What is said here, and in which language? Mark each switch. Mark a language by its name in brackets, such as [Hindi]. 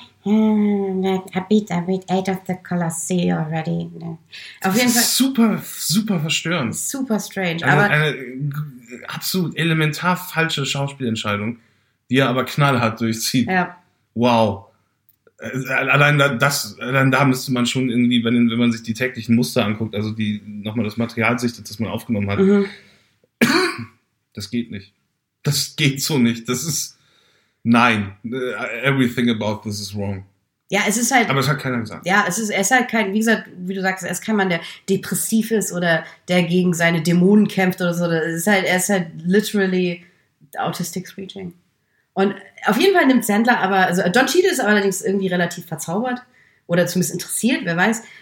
[English] I beat 8 of the Colossus already. [German] Auf jeden Fall super, super verstörend. [English] Super strange. [German] Eine, aber eine absolut elementar falsche Schauspielentscheidung. Die er aber knallhart durchzieht. Ja. Wow. Allein da müsste man schon irgendwie, wenn man sich die täglichen Muster anguckt, also die nochmal das Material sichtet, das man aufgenommen hat. Mhm. Das geht nicht. Das geht so nicht. Das ist, nein. [English] Everything about this is wrong. [German] Ja, es ist halt. Aber es hat keiner gesagt. Ja, es ist halt kein, wie gesagt, wie du sagst, er ist kein Mann, der depressiv ist oder der gegen seine Dämonen kämpft oder so. Er ist halt [English] literally autistic screeching. [German] Und auf jeden Fall nimmt Sandler aber, also Don Cheadle ist allerdings irgendwie relativ verzaubert oder zumindest interessiert, wer weiß.